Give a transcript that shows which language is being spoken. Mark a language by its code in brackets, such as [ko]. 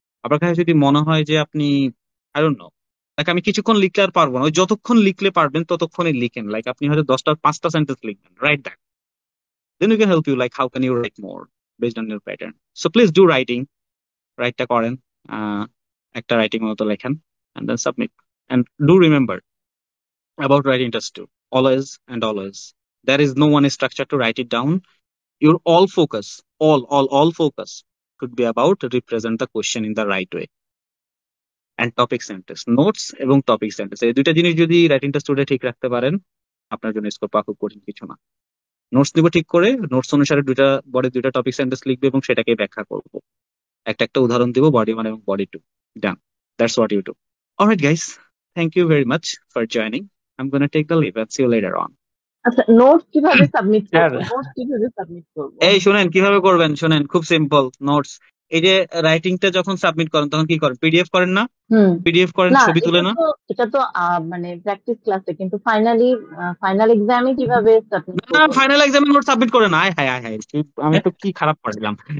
[bn] আপনার কাছে যদি মনে হয় যে আপনি [en] I don't know, [bn] লাইক আমি কিছুক্ষণ লিখলে আর পারবো না, ওই যতক্ষণ লিখলে পারবেন ততক্ষণই লিখেন। লাইক আপনি হয়তো 5টা সেন্টেন্স লিখবেন, [en] Write that, then we can help you like how can you write more based on your pattern. [bn] So please do রাইটটা করেন, একটা রাইটিং মতো লেখেন, [en] And then submit. And do remember about writing test 2, always there is no one structure to write it down. Your all focus could be about to represent the question in the right way. [bn] And topic sentence, notes এবং topic sentence, এই দুইটা জিনিস যদি writing test ঠিক রাখতে পারেন আপনার জন্য স্কোর পাওয়া খুব কঠিন কিছু না। নোটস নিব ঠিক করে, নোটস অনুসারে দুইটা টপিক সেন্টেন্স লিখবে এবং সেটাকে ব্যাখ্যা করব। একটা উদাহরণ দিব, body 1 এবং body 2, done. [en] That's what you do. Alright guys, thank you very much for joining. I'm gonna take the leave and see you later on. [bn] আচ্ছা, নোট কিভাবে সাবমিট স্যার করব? এই শুনেন কিভাবে করবেন, শুনেন, খুব সিম্পল। নোটস, এই যে রাইটিংটা যখন সাবমিট করেন তখন কি করেন? পিডিএফ করেন না? পিডিএফ করেন, না, ছবি তুলে না? এটা তো মানে প্র্যাকটিস ক্লাসে, কিন্তু ফাইনাল এক্সামে কিভাবে সাবমিট না, করব? ফাইনাল এক্সামে নোট সাবমিট করেন না। হায় হায় হায়, আমি তো কি খারাপ পড়লাম।